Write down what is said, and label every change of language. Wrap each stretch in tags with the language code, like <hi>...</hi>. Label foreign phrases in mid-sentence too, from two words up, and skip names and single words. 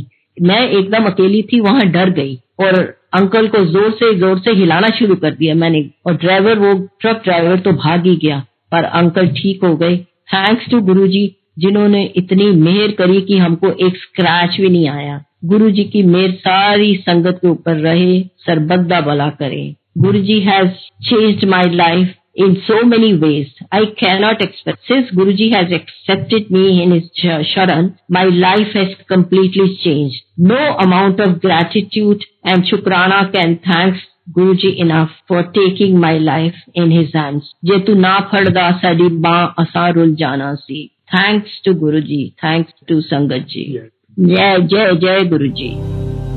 <hi>मैं एकदम अकेली थी, वहां डर गई और अंकल को जोर से हिलाना शुरू कर दिया मैंने, और वो</hi> <en>truck driver</en> <hi>तो भाग ही गया, पर अंकल ठीक हो गए।</hi> <en>thanks to</en> <hi>गुरुजी जिन्होंने इतनी मेहर करी कि हमको एक स्क्रैच भी नहीं आया। गुरुजी की मेहर सारी संगत के ऊपर रहे, सर्वदा भला करे।</hi> <en>Guruji has changed my life in so many ways. I cannot express. Since Guruji has accepted me in his sharan, my life has completely changed. No amount of gratitude and shukrana can thank Guruji enough for taking my life in his hands. Je tu na phadda sadi ba asarul jana si. Thanks to Guruji. Thanks to</en> <hi>संगत जी. जय जय जय गुरुजी.</hi>